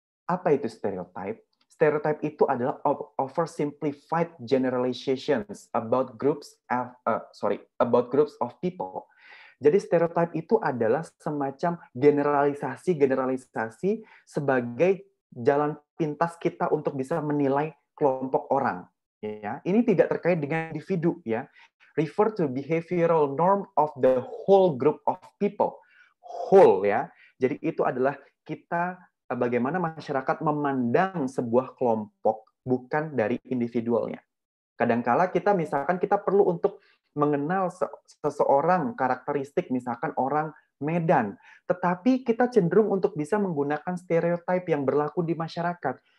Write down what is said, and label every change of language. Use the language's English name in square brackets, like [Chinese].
[Indonesian] Apa itu stereotype? Stereotype itu adalah [English] oversimplified generalizations about groups of people. [Indonesian] Jadi stereotype itu adalah semacam generalisasi sebagai jalan pintas kita untuk bisa menilai kelompok orang. Ya, ini tidak terkait dengan individu, ya. [English] Refer to behavioral norm of the whole group of people. Whole, ya. [Indonesian] Jadi itu adalah kita bagaimana masyarakat memandang sebuah kelompok bukan dari individualnya. Kadangkala kita misalkan kita perlu untuk mengenal seseorang karakteristik, misalkan orang Medan, tetapi kita cenderung untuk bisa menggunakan stereotip yang berlaku di masyarakat.